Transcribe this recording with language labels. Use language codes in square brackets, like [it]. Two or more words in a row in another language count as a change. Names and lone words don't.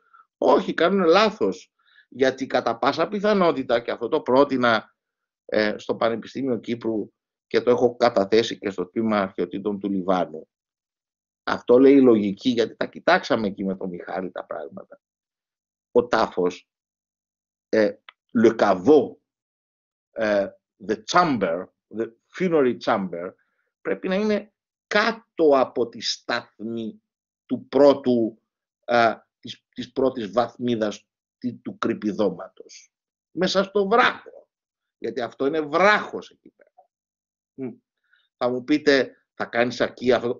[el] Όχι, κάνουν λάθος, γιατί κατά πάσα πιθανότητα, και αυτό το πρότεινα στο Πανεπιστήμιο Κύπρου και το έχω καταθέσει και στο τμήμα αρχαιοτήτων του Λιβάνου. Αυτό λέει η λογική, γιατί τα κοιτάξαμε εκεί με τον Μιχάλη τα πράγματα. Ο τάφος, [fr] le caveau, [en] the chamber, the funerary chamber, [el] πρέπει να είναι κάτω από τη στάθμη της πρώτης βαθμίδας του κρυπηδώματος. Μέσα στο βράχο. Γιατί αυτό είναι βράχος εκεί πέρα. Θα μου πείτε, θα κάνεις αρκεί αυτό?